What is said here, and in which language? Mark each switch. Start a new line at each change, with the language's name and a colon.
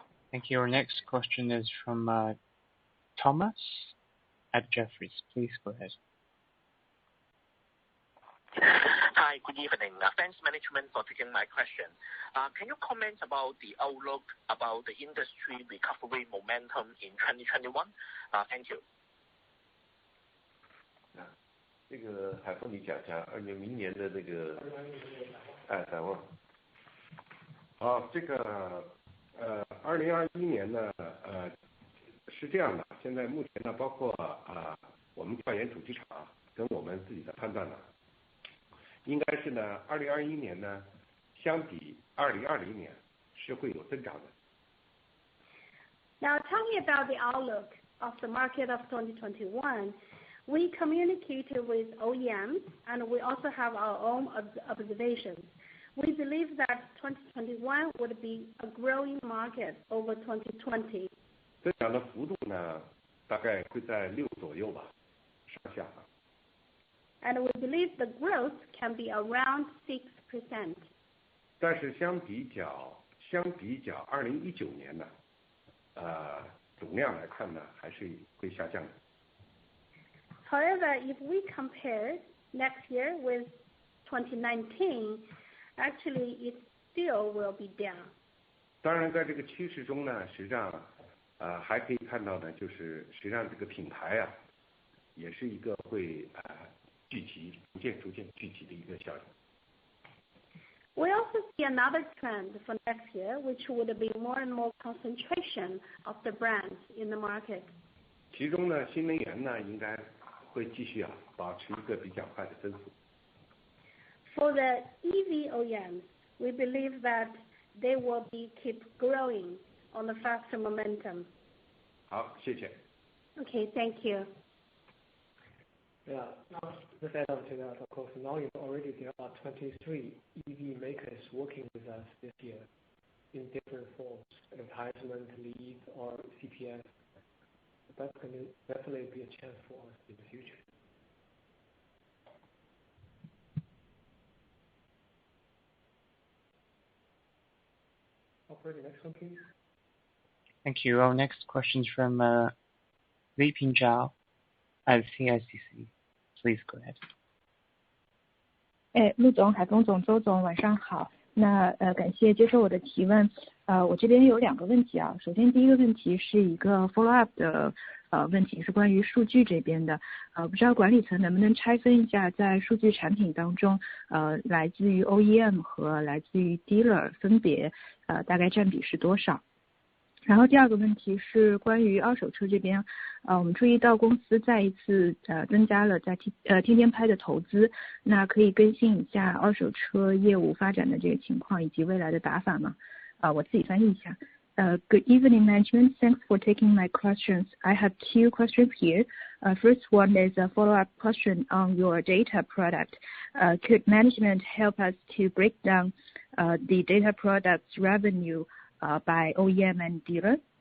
English: Thank you. Our next question is from Thomas at Jefferies. Please go ahead. Hi, good evening. Thanks management for taking my question. Can you comment about the outlook about the industry recovery momentum in 2021? Thank you.
Chinese: 这个海峰你讲一下明年的这个展望。好，这个2021年呢是这样的，现在目前呢包括我们调研主机厂跟我们自己的判断呢，应该是呢2021年呢相比2020年是会有增长的。
English: Now talking about the outlook of the market of 2021, we communicated with OEMs and we also have our own observations. We believe that 2021 would be a growing market over 2020.
Chinese: 增长的幅度呢大概会在6左右吧，上下。
English: And we believe the growth can be around 6%.
Chinese: 但是相比较2019年呢，总量来看呢还是会下降的。
English: However, if we compare next year with 2019, actually it still will be down.
Chinese: 当然在这个趋势中呢，实际上还可以看到呢，就是实际上这个品牌也是一个会逐渐聚集的一个效应。
English: We also see another trend for next year, which would be more and more concentration of the brands in the market.
Chinese: 其中呢，新能源呢应该会继续保持一个比较快的增速。
English: For the EV OEMs, we believe that they will keep growing on a faster momentum.
Chinese: 好，谢谢。
English: Okay, thank you. Yeah, now let's add on to that. Of course, now already there are 23 EV makers working with us this year in different forms, advertisement, lead, or CPS. That can definitely be a chance for us in the future. Operator, next one, please. Thank you. Our next question is from Li Pingzhao at CICC. Please go ahead.
Chinese: 陆总、海峰总、周总，晚上好。感谢接受我的提问。我这边有2个问题啊。首先第一个问题是一个
English: follow up
Chinese: 的问题，是关于数据这边的。不知道管理层能不能拆分一下，在数据产品当中，来自于 OEM 和来自于 dealer 分别大概占比是多少？然后第2个问题是关于二手车这边，我们注意到公司再一次增加了在天天拍的投资，那可以更新一下二手车业务发展的这个情况以及未来的打法吗？我自己翻译一下。
English: Good evening, management. Thanks for taking my questions. I have 2 questions here. First one is a follow-up question on your data product. Could management help us to break down the data product's revenue by OEM and dealer?